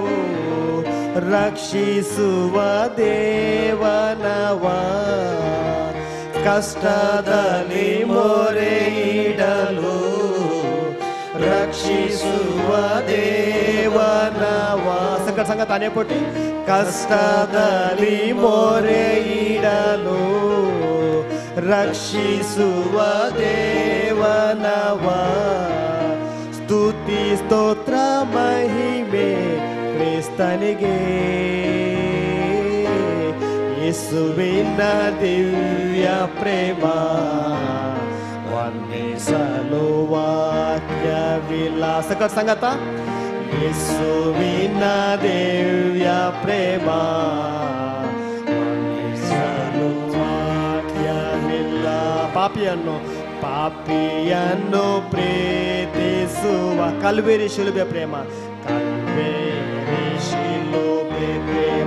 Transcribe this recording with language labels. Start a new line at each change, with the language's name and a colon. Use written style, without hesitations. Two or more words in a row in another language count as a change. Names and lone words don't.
Kannada: ರಕ್ಷಿಸುವ ದೇವನವ ಕಷ್ಟದಲ್ಲಿ ಮೊರೆ ಇಡಲು ರಕ್ಷಿಸುವ ದೇವನವ
Konkani: सकट सांगत आने पोटी
Kannada: ಕಷ್ಟದಲ್ಲಿ ಮೊರೆ ಇಡಲು ರಕ್ಷಿಸುವ ದೇವನವ ಸ್ತುತಿ ಸ್ತೋತ್ರ ಮಹಿಮೆ ಕ್ರಿಸ್ತನಿಗೆ ಯೇಸುವಿನ ದಿವ್ಯ ಪ್ರೇಮ ವರ್ಣಿಸಲು ವಾಕ್ಯವಿಲ್ಲ
Konkani: सकट सांगता
Kannada: ಯೇಸುವಿನ ದಿವ್ಯ ಪ್ರೇಮ ವರ್ಣಿಸಲು ಸಾಧ್ಯವಿಲ್ಲ. ಪಾಪಿಯನ್ನು ಪ್ರೀತಿಸುವ ಕಲ್ವೇರಿ ಶಿಲುಬೆ ಪ್ರೇಮ, ಕಲ್ವೇರಿ ಶಿಲುಬೆ ಪ್ರೇಮ.